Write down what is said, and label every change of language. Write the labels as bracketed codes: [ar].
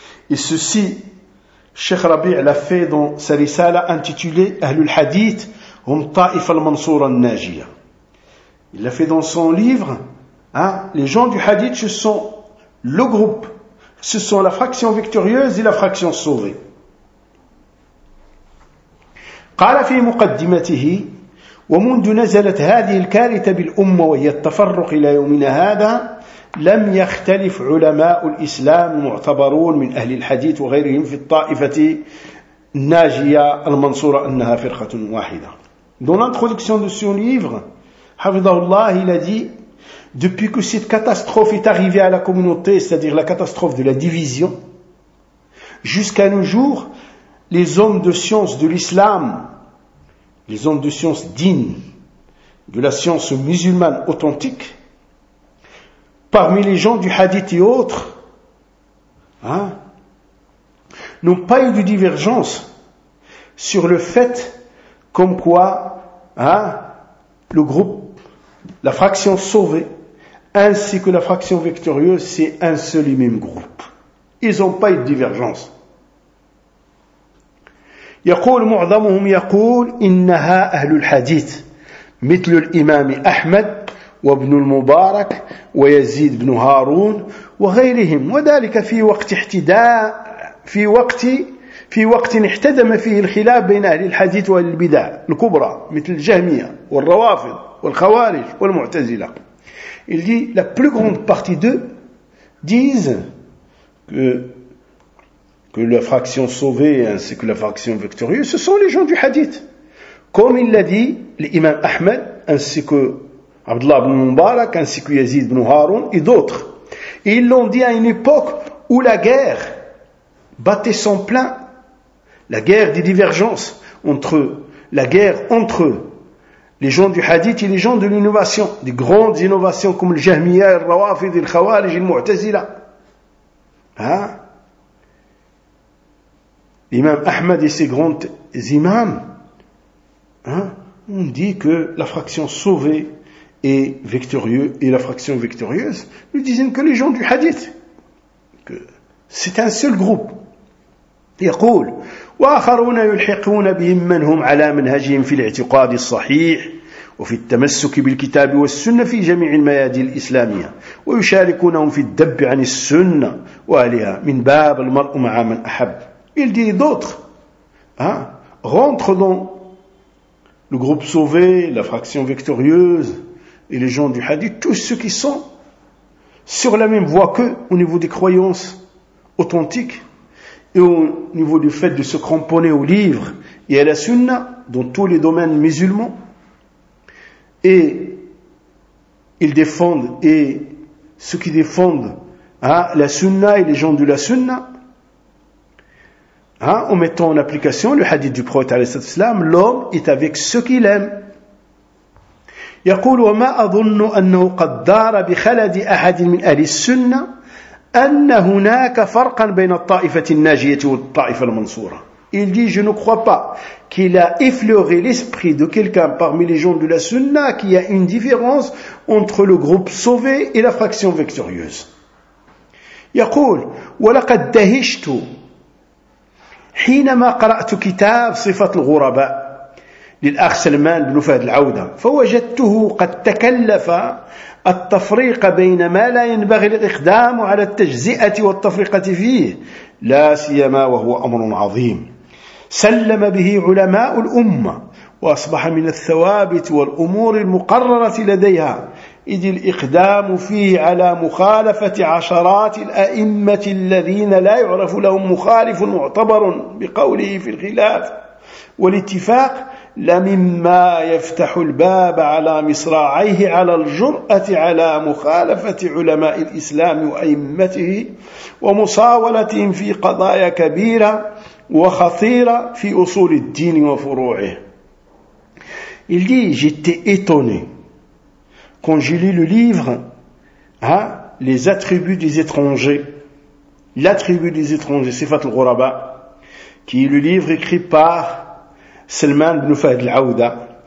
[fr] Et ceci, Cheikh Rabi' l'a fait dans sa risala intitulée Ahlul Hadith Hum Ta'if al-Mansour al-Najiyah. Il l'a fait dans son livre, hein, les gens du Hadith, ce sont le groupe, ce sont la fraction victorieuse et la fraction sauvée. [ar] قال في مقدمته ومنذ نزلت هذه الكارثة بالأمة وهي التفرق إلى يومنا هذا لم يختلف علماء الإسلام المعتبرون من أهل الحديث وغيرهم في الطائفة الناجية المنصورة أنها فرقة واحدة. [fr] Dans l'introduction de son livre, [ar] حفظه الله, [fr] il a dit, depuis que cette catastrophe est arrivée à la communauté, c'est-à-dire la catastrophe de la division, jusqu'à nos jours, les hommes de science de l'islam, les hommes de science dîne, de la science musulmane authentique, parmi les gens du hadith et autres, hein, n'ont pas eu de divergence sur le fait comme quoi, hein, le groupe, la fraction sauvée, ainsi que la fraction victorieuse, c'est un seul et même groupe. Ils n'ont pas eu de divergence. [ar] يقول معظمهم يقول إنها أهل الحديث مثل الإمام أحمد وابن المبارك ويزيد بن هارون وغيرهم وذلك في وقت احتداء في وقت احتدم فيه الخلاف بين أهل الحديث وأهل البدع الكبرى مثل الجهمية والروافض والخوارج والمعتزلة. [fr] Il dit la plus grande partie d'eux disent que la fraction sauvée ainsi que la fraction victorieuse, ce sont les gens du hadith. Comme il l'a dit, l'imam Ahmed, ainsi que Abdullah ibn Mubarak, ainsi que Yazid ibn Harun et d'autres. Et ils l'ont dit à une époque où la guerre battait son plein, la guerre des divergences entre eux, la guerre entre eux, les gens du hadith et les gens de l'innovation, des grandes innovations comme le Jahmiya, le Rawafid, le Khawarij, le Mu'tazila. Hein? L'imam Ahmad et ses grands imams, hein, on dit que la fraction sauvée est victorieuse et la fraction victorieuse, nous disent que les gens du hadith, que c'est un seul groupe. [ar] يقول وآخرون يلحقون بهم من هم على منهجهم في الاعتقاد الصحيح وفي التمسك بالكتاب والسنة في جميع الميادين الإسلامية ويشاركونهم في الدب عن السنة وأهلها من باب المرء مع من أحب. [fr] Il dit d'autres, hein, rentrent dans le groupe sauvé, la fraction victorieuse et les gens du hadith, tous ceux qui sont sur la même voie qu'eux au niveau des croyances authentiques et au niveau du fait de se cramponner au livre et à la sunna dans tous les domaines musulmans. Et ils défendent, et ceux qui défendent, hein, la sunna et les gens de la sunna, hein, en mettant en application le hadith du prophète [ar] alayhi salatu wasalam, [fr] l'homme est avec ceux qu'il aime. [ar] يقول وما اظن انه قد دار بخلد احد من اهل السنه ان هناك فرقا بين الطائفه الناجيه والطائفه المنصوره. [fr] Il dit je ne crois pas qu'il a effleuré l'esprit de quelqu'un parmi les gens de la sunna qu'il y a une différence entre le groupe sauvé et la fraction victorieuse. [ar] يقول ولقد دهشت حينما قرأت كتاب صفة الغرباء للأخ سلمان بن فهد العودة فوجدته قد تكلف التفريق بين ما لا ينبغي الإقدام على التجزئة والتفرقة فيه لا سيما وهو أمر عظيم سلم به علماء الأمة وأصبح من الثوابت والأمور المقررة لديها إذ الإقدام فيه على مخالفة عشرات الأئمة الذين لا يعرف لهم مخالف معتبر بقوله في الخلاف والاتفاق لمما يفتح الباب على مصراعيه على الجرأة على مخالفة علماء الإسلام وأئمته ومصاولتهم في قضايا كبيرة وخطيرة في أصول الدين وفروعه. [fr] Il dit, j'étais étonné quand j'ai lu le livre, hein, les attributs des étrangers, l'attribut des étrangers, Sifat al-Ghuraba, qui est le livre écrit par Salman ibn Fahd al-Aouda.